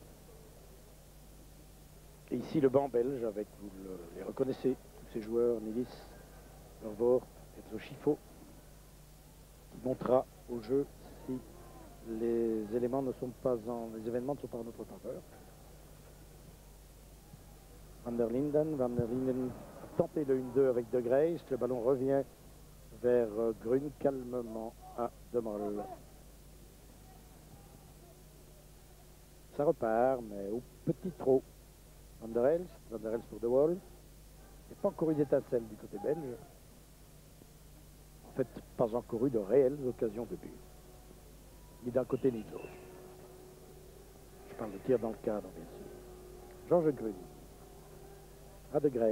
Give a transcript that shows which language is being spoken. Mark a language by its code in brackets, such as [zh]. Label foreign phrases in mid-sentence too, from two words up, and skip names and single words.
[fr] Et ici le banc belge avec, vous les reconnaissez, tous ces joueurs, Nilis, Vervoort, Enzo Schifo, qui montera au jeu si les événements ne sont pas en notre faveur. Van der Linden a tenté le 1-2 avec De Grace. Le ballon revient vers Grun calmement à De Mol. Ça repart, mais au petit trot. Van der Elst pour De Wolf. Il n'y a pas encore eu d'étincelle du côté belge. En fait, pas encore eu de réelles occasions de but. Ni d'un côté ni de l'autre. Je parle de tir dans le cadre, bien sûr. Georges Grun. À De Grace.